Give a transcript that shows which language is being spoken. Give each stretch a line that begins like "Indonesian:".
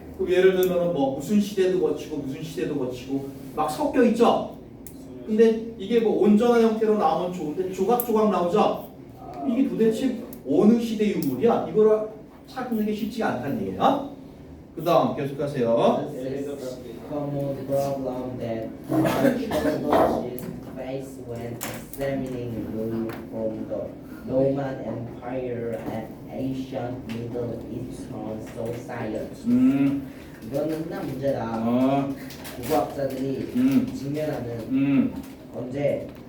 Korean: 그럼 예를 들면 뭐 무슨 시대도 거치고 막 섞여 있죠? 근데 이게 뭐 온전한 형태로 나오면 좋은데 조각조각 나오죠? 이게 도대체 어느 시대 유물이야? 이거를 찾는 게 쉽지가 않다는 얘기예요. 그 다음 계속하세요.
English: This is common problem that archaeologists face when examining ruins from the Roman Empire and ancient Middle Eastern society.
Korean: 이거는 흔한 문제다. 국어학자들이 직면하는 언제